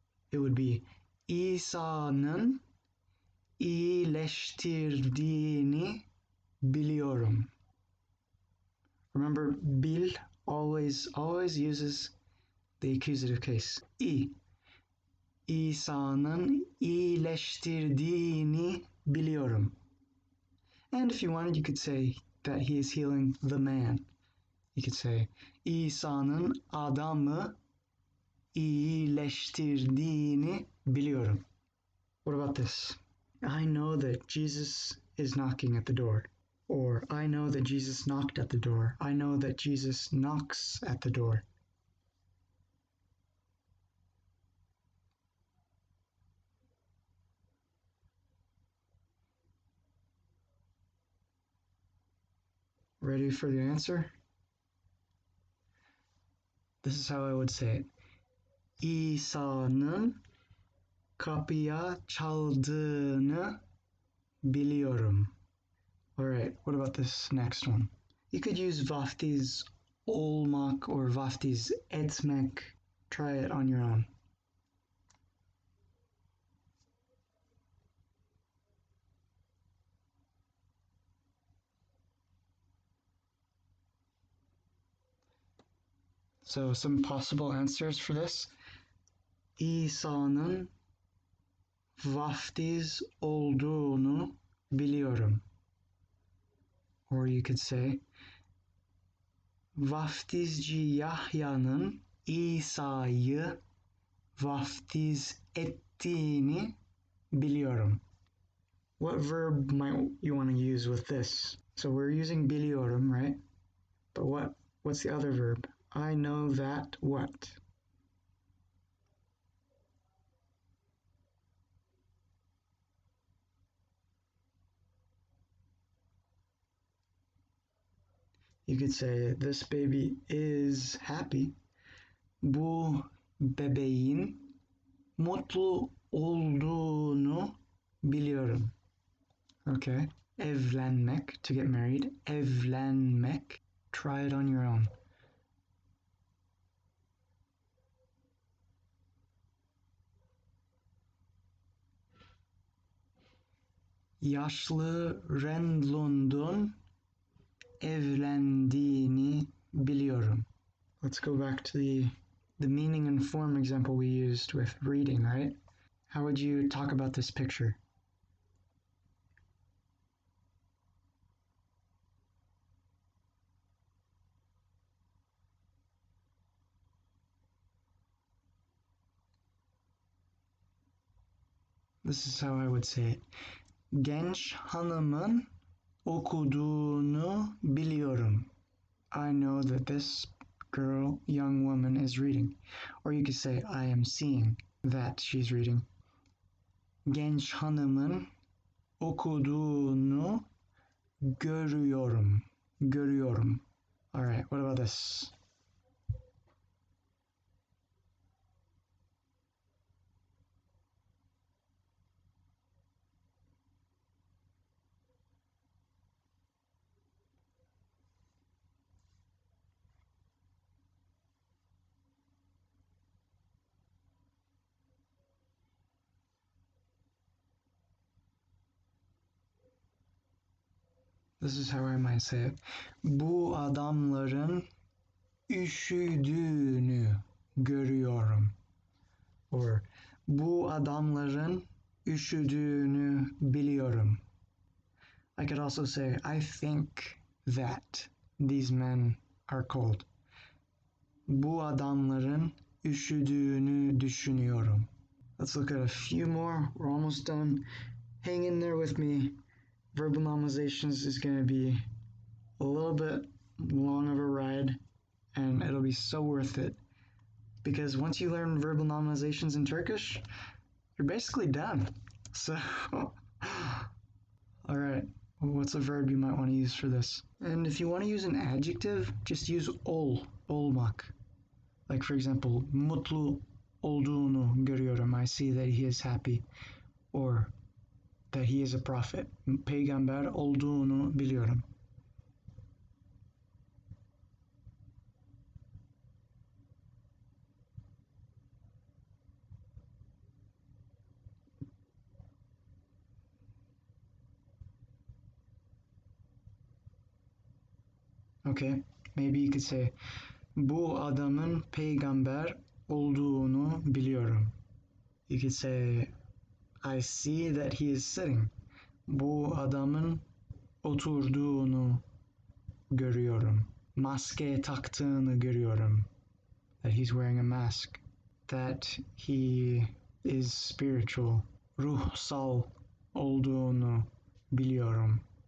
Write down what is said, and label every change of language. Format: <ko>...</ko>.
<en>It would be</en> <tr>İsa'nın iyileştirdiğini biliyorum.</tr> <en>Remember, bil always uses the accusative case.</en> <tr>İsa'nın iyileştirdiğini biliyorum.</tr> <en>And if you wanted, you could say that he is healing the man. You could say,</en> <tr>İsa'nın adamı iyileştirdiğini biliyorum.</tr> <en>What about this? I know that Jesus is knocking at the door. Or, I know that Jesus knocked at the door. I know that Jesus knocks at the door. Ready for the answer? This is how I would say it.</en> <tr>İsa'nın kapıya çaldığını biliyorum.</tr> <en>Alright, what about this next one? You could use vaftiz olmak or vaftiz etmek. Try it on your own. So some possible answers for this.</en> <tr>İsa'nın vaftiz olduğunu biliyorum.</tr> <en>Or you could say,</en> <tr>vaftizci Yahya'nın İsa'yı vaftiz ettiğini biliyorum.</tr> <en>What verb might you want to use with this? So we're using biliyorum, right? But what's the other verb? I know that what? You could say this baby is happy.</en> <tr>Bu bebeğin mutlu olduğunu biliyorum.</tr> <en>Okay. Evlenmek, to get married. Evlenmek. Try it on your own.</en> <tr>Yaşlı Rendlund'un evlendiğini biliyorum.</tr> <en>Let's go back to the meaning and form example we used with reading, right? How would you talk about this picture? This is how I would say it.</en> <tr>Genç hanımın okuduğunu biliyorum.</tr> <en>I know that this girl, young woman, is reading. Or you could say, I am seeing that she's reading.</en> <tr>Genç hanımın okuduğunu görüyorum. Görüyorum.</tr> <en>Alright, what about this? This is how I might say it.</en> <tr>Bu adamların üşüdüğünü görüyorum. Or bu adamların üşüdüğünü biliyorum.</tr> <en>I could also say, I think that these men are cold.</en> <tr>Bu adamların üşüdüğünü düşünüyorum.</tr> <en>Let's look at a few more. We're almost done. Hang in there with me. Verbal Nominalizations is going to be a little bit long of a ride, and it'll be so worth it. Because once you learn verbal nominalizations in Turkish, you're basically done. So, alright, what's a verb you might want to use for this? And if you want to use an adjective, just use olmak. Like for example,</en> <tr>mutlu olduğunu görüyorum.</tr> <en>I see that he is happy. Or that he is a prophet.</en> <tr>Peygamber olduğunu biliyorum.</tr> <en>Okay, maybe you could say,</en> <tr>bu adamın peygamber olduğunu biliyorum.</tr> <en>You could say, I see that he is sitting.</en> <tr>Bu adamın oturduğunu görüyorum. Maske taktığını görüyorum.</tr> <en>That he's wearing a mask. That he is spiritual.</en> <tr>ruhsal olduğunu biliyorum.</tr>